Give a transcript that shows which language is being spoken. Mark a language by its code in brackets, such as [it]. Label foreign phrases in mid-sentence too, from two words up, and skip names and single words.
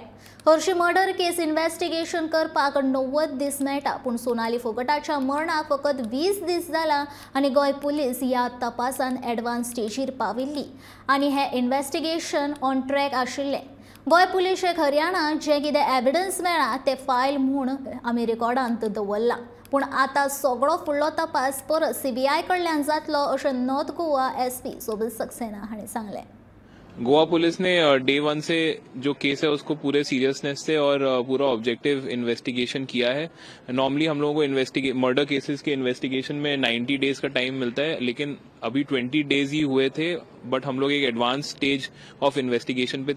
[kok] हरशी [en] murder case investigation [kok] करपाक 90 दीस मेळटा, पूण सोनाली फोगटाच्या मरणाक फकत 20 दीस जाला आनी गोंय पुलीस ह्या तपासान एडवान्स स्टेजीर पाविल्ली आनी हे [en] investigation on track [kok] आशिल्ले। गोंय पुलिशेक हरियाणा जे कितें एविडन्स मेळ्ळा ते फायल म्हूण आमी रिकॉर्डांत दवरला, पूण आतां सगळो फुडलो तपास परत सीबीआय कडल्यान जातलो अशें नॉर्थ गोवा एसपी सोबित सक्सेना हांणी सांगलें। [hi] गोवा पुलिस ने डे 1 से जो केस है उसको पूरे सीरियसनेस से और पूरा ऑब्जेक्टिव इन्वेस्टिगेशन किया है। नॉर्मली हम लोगों को [en] murder cases [hi] के इन्वेस्टिगेशन में 90 डेज का टाइम मिलता है, लेकिन अभी 20 डेज ही हुए थे, बट हम लोग एक [en] advance stage of investigation [hi] पे थे।